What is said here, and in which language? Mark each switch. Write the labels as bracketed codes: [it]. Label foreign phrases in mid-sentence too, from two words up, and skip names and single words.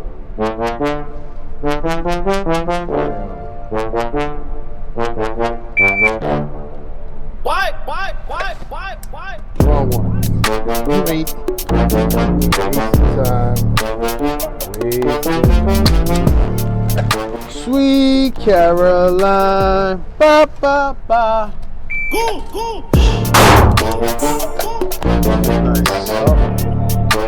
[en] Why? Wrong one. Wait. Sweet Caroline. Ba ba ba. Go. Nice.